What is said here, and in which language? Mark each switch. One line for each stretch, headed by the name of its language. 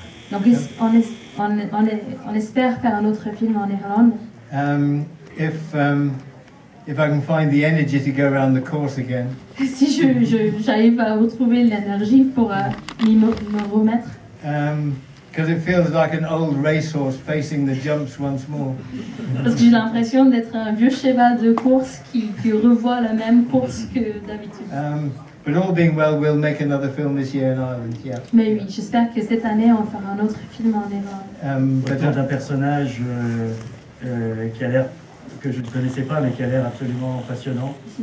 French: Donc on espère faire un autre film en Irlande.
English: If I can find the energy to go around the course again.
French: Si j'arrive à retrouver l'énergie pour me remettre.
English: Because it feels like an old racehorse facing the jumps once more.
French: Parce que j'ai l'impression d'être un vieux cheval de course qui revoit la même course que d'habitude.
English: But all being well, we'll make another film this year in Ireland, yeah.
French: Mais oui, j'espère que cette année on fera un autre film en Irlande. Autour d'un personnage qui a l'air, que je ne connaissais pas, mais qui a l'air absolument passionnant.